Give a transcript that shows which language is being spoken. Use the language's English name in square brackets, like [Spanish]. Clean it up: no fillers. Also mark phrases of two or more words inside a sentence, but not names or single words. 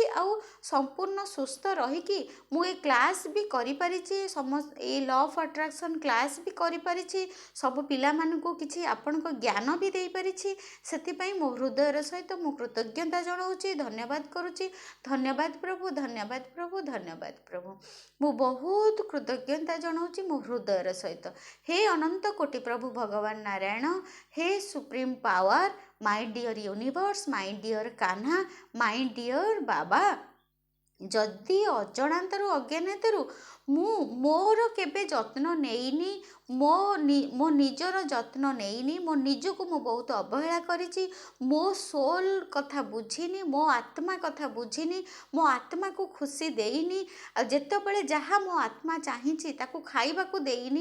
[Odia] ଆଉ ସମ୍ପୂର୍ଣ୍ଣ ସୁସ୍ଥ ରହିକି ମୁଁ ଏ କ୍ଲାସ୍ ବି କରିପାରିଛି, ଏଇ [English] law of attraction [Odia] କ୍ଲାସ୍ ବି କରିପାରିଛି, ସବୁ ପିଲାମାନଙ୍କୁ କିଛି ଆପଣଙ୍କ ଜ୍ଞାନ ବି ଦେଇପାରିଛି। ସେଥିପାଇଁ ମୋ ହୃଦୟର ସହିତ ମୁଁ କୃତଜ୍ଞତା ଜଣାଉଛି, ଧନ୍ୟବାଦ କରୁଛି। ଧନ୍ୟବାଦ ପ୍ରଭୁ, ଧନ୍ୟବାଦ ପ୍ରଭୁ, ଧନ୍ୟବାଦ ପ୍ରଭୁ। ମୁଁ ବହୁତ କୃତଜ୍ଞତା ଜଣାଉଛି ମୋ ହୃଦୟର ସହିତ। ହେ ଅନନ୍ତ କୋଟି ପ୍ରଭୁ ଭଗବାନ ନାରାୟଣ, ହେ [English] supreme power, my dear universe, my dear Kanha, my dear Baba, [Odia] ଯଦି ଅଜଣାନ୍ତରୁ ଅଜ୍ଞାନତାରୁ ମୁଁ ମୋର କେବେ ଯତ୍ନ ନେଇନି, ମୋ ନିଜର ଯତ୍ନ ନେଇନି, ମୋ ନିଜକୁ ମୁଁ ବହୁତ ଅବହେଳା କରିଛି, ମୋ ସୋଲ୍ କଥା ବୁଝିନି, ମୋ ଆତ୍ମା କଥା ବୁଝିନି, ମୋ ଆତ୍ମାକୁ ଖୁସି ଦେଇନି, ଆଉ ଯେତେବେଳେ ଯାହା ମୋ ଆତ୍ମା ଚାହିଁଛି ତାକୁ ଖାଇବାକୁ ଦେଇନି।